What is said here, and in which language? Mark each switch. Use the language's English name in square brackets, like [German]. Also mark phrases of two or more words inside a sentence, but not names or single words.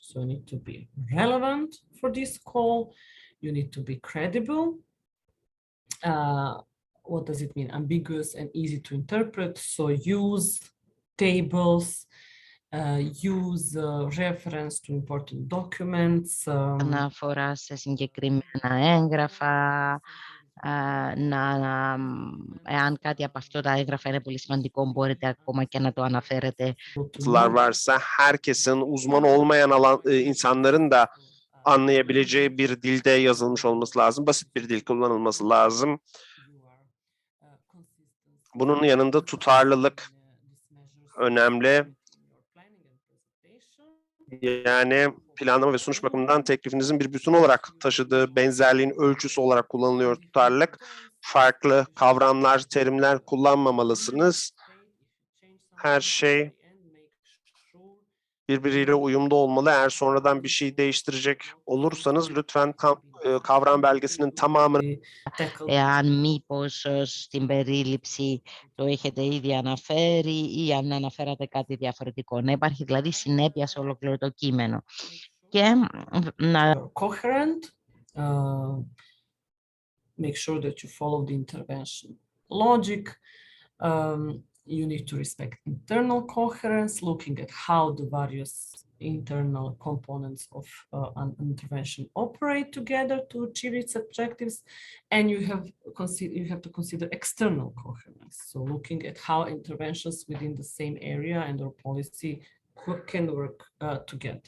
[English] So you need to be relevant for this call. You need to be credible. What does it mean? Ambiguous and easy to interpret. So use tables, use reference to important documents. [Greek] Αναφορά σε συγκεκριμένα έγγραφα, εάν κάτι από αυτό τα έγγραφα είναι πολύ σημαντικό, μπορείτε ακόμα και να το αναφέρετε. [Turkish] Varsa herkesin uzman olmayan insanların da anlayabileceği bir dilde yazılmış olması lazım. Basit bir dil kullanılması lazım. Bunun yanında tutarlılık önemli. Yani planlama ve sunuş bakımından teklifinizin bir bütün olarak taşıdığı benzerliğin ölçüsü olarak kullanılıyor tutarlılık. Farklı kavramlar, terimler kullanmamalısınız. Her şey birbiriyle uyumlu olmalı. Eğer sonradan bir şey değiştirecek olursanız lütfen kavram belgesinin tamamını [Greek] Εάν μήπως στην περίληψη το έχετε ήδη αναφέρει ή αν αναφέρατε κάτι διαφορετικό. Να υπάρχει δηλαδή συνέπεια σε ολόκληρο το κείμενο. Και να... [English] Coherent, make sure that you follow the intervention logic. You need to respect internal coherence, looking at how the various internal components of an intervention operate together to achieve its objectives, and you have to consider external coherence, so looking at how interventions within the same area and or policy can work together.